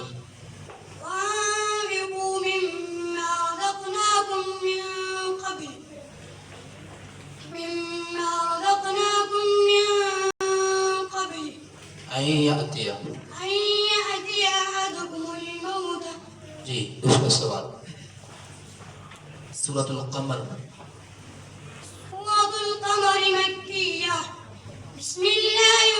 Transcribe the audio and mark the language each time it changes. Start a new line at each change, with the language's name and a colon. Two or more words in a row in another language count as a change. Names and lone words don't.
Arabic: وأنفقوا مما رزقناكم من قبل أن يأتي أحدكم الموت.
Urdu: جی دوسرا سوال سورۃ القمر
Arabic: سورة القمر مكية. بسم الله